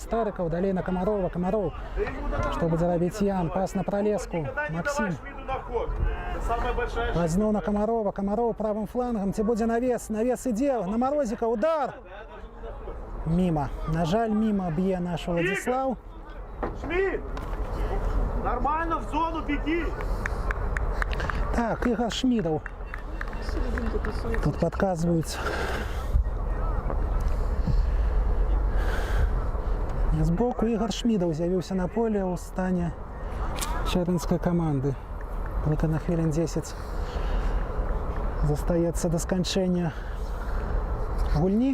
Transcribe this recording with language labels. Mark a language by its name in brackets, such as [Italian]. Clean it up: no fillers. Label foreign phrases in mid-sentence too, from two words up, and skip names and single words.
[Belarusian] Старыкаў далей на Камарова. Камаров. Што будзе рабіць Ян? Пас на Пролеску. Максим. Зноў на Камарова. Камаров правым флангам. Ці будзе навес? Навес ідзе. На Марозіка. Удар. Міма. На жаль, міма б'е наш Владзіслаў. [Russian] Шмидт! Нормально, в зону беги! [Belarusian] Так, Ігор Шмідаў. Тут падказваюць. Збоку Ігор Шмідаў з'явіўся на поле ў стане чэрвенскай каманды. Толькі на хвілін 10 застаецца да сканчэння гульні.